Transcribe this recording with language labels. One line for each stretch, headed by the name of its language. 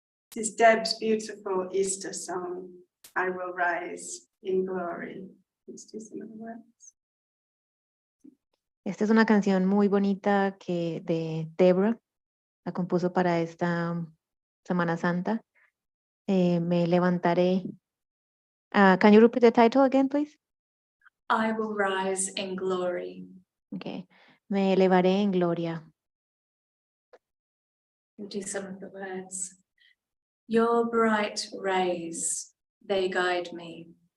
English: This is Deb's beautiful Easter song, I Will Rise in Glory. Let's do some of the words.
Spanish: Esta es una canción muy bonita que de Deborah la compuso para esta Semana Santa. Me levantaré.
English: Can you repeat the title again, please? I will rise in glory.
Spanish: Okay. Me elevaré en gloria.
English: We'll do some of the words. Your bright rays, they guide me.